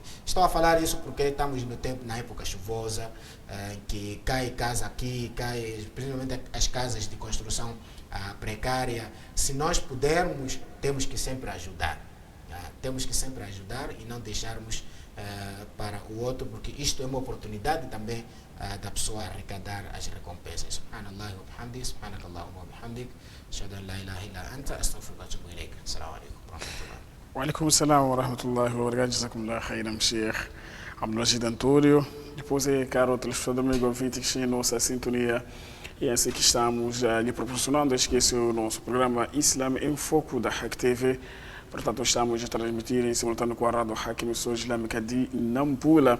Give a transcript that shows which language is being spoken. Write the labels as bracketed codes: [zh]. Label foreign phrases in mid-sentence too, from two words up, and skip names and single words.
[pt] Estou a falar isso porque estamos no tempo, na época chuvosa, que cai casa aqui, cai principalmente as casas de construção precária. Se nós pudermos, temos que sempre ajudar. Temos que sempre ajudar e não deixarmos para o outro, porque isto é uma oportunidade também da pessoa arrecadar as recompensas. [ar] سبحان الله وبحمدك، سبحانك اللهم وبحمدك، أشهد أن لا إله إلا أنت، أستغفرك وأتوب إليك. السلام عليكم ورحمة الله. وعليكم السلام ورحمة الله وبركاته. جزاكم الله خيرا, [pt] Sheikh Abdulmajid Antônio. Depois é caro telespectador, amigo ouvinte, que está em nossa sintonia. E é assim que estamos lhe proporcionando, esquece o nosso programa Islam em Foco da Hack TV. Portanto, estamos a transmitir em simultâneo com a Rádio Hack, emissora islâmica de Nampula.